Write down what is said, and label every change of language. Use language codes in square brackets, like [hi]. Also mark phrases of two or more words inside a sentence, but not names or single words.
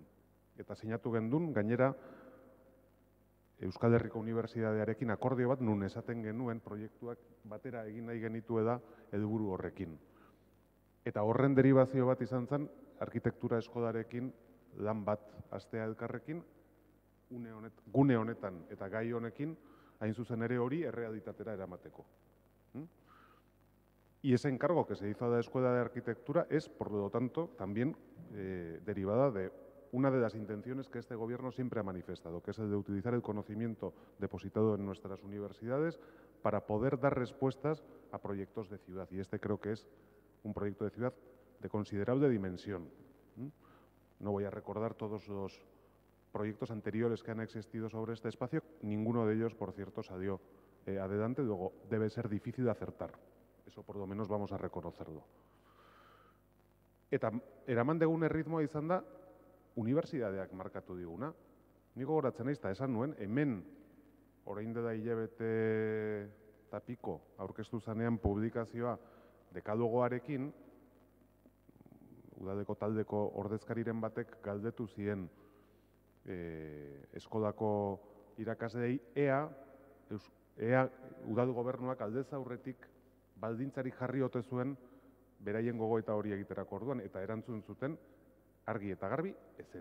[eu] Eta sinatu gendun, gainera, Euskal Herriko Unibertsitatearekin akordio bat nun esaten genuen proiektuak batera egin nahi genituela helburu horrekin. Eta horren deribazio bat izan zen, arkitektura eskolarekin lan bat astea elkarrekin, gune honetan eta gai honekin, hain zuzen ere hori errealitatera eramateko. [es] Y ese encargo que se hizo a la Escuela de Arquitectura es, por lo tanto, también derivada de una de las intenciones que este gobierno siempre ha manifestado, que es el de utilizar el conocimiento depositado en nuestras universidades para poder dar respuestas a proyectos de ciudad. Y este creo que es un proyecto de ciudad de considerable dimensión. No voy a recordar todos los proyectos anteriores que han existido sobre este espacio. Ninguno de ellos, por cierto, salió adelante. Luego, debe ser difícil de acertar. Eso por lo menos vamos a reconocerlo. [eu] Eta eraman degun erritmoa izan da, unibertsitateak markatu diguna. Niko goratzen naiz, eta esan nuen, hemen, orain dela hilabete eta piko, aurkeztu zanean publikazioa dekalogoarekin, udaleko taldeko ordezkariren batek galdetu zien eskolako irakasleei, ea udal gobernuak aldez aurretik baldintzarik jarri ote zuen beraien gogoeta hori egiterako orduan, eta erantzun zuten argi eta garbi ezetz.